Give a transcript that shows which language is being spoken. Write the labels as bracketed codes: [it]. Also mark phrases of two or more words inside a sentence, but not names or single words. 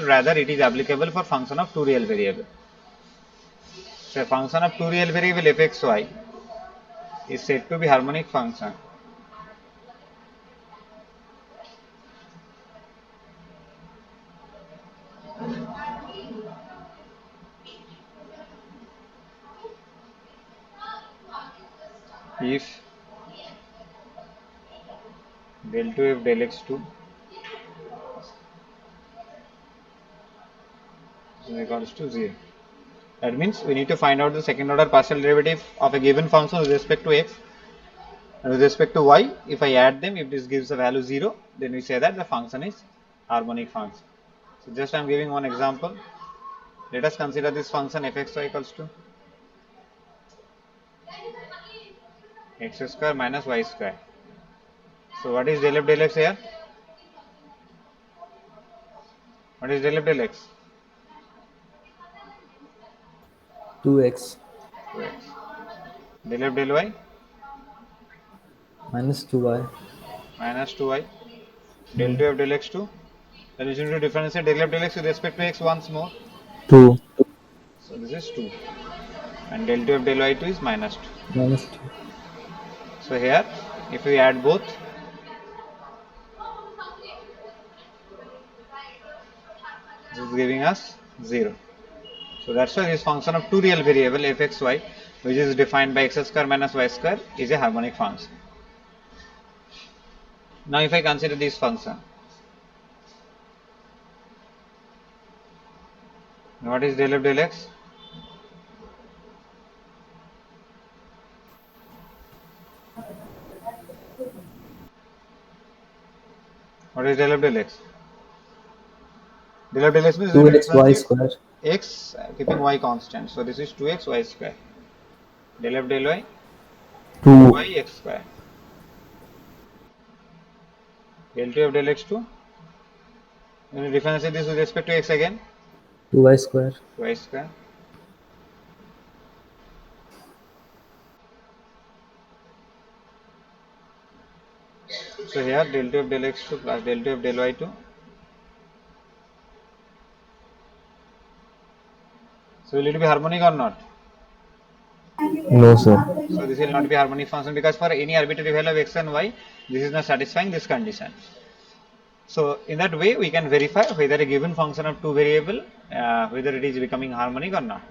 [en] Rather, it is applicable for function of two real variable. So a function of two real variable fxy is said to be harmonic function if del 2 f del x2 is equals to 0. That means we need to find out the second order partial derivative of a given function with respect to x and with respect to y. If I add them, if this gives a value 0, then we say that the function is harmonic function. So just I am giving one example. Let us consider this function fxy equals to x square minus y square. So what is del f del x here? What is del f del x? 2x 2x. Del f del y minus 2y. minus 2y. Del Hmm. 2 f del x2. Then we need to differentiate del f del x with respect to x once more. 2 So this is 2. And del 2 f del y2 is minus 2. minus 2. So here, if we add both, this is giving us 0. So that's why this function of two real variable fxy, which is defined by x square minus y square, is a harmonic function. Now if I consider this function, what is del f del x? What is del f del x? Del f del x means we need to 2x y differentiate square. x keeping y constant. So this is 2x y square. Del f del y 2 2y x square. Del 2 f del x2. When you differentiate this with respect to x again, 2y square. y square. So here del 2 f del x2 plus del 2 f del y2. So will it be harmonic or not? No, sir. So this will not be harmonic function because for any arbitrary value of x and y, this is not satisfying this condition. So in that way, we can verify whether a given function of two variable, whether it is becoming harmonic or not.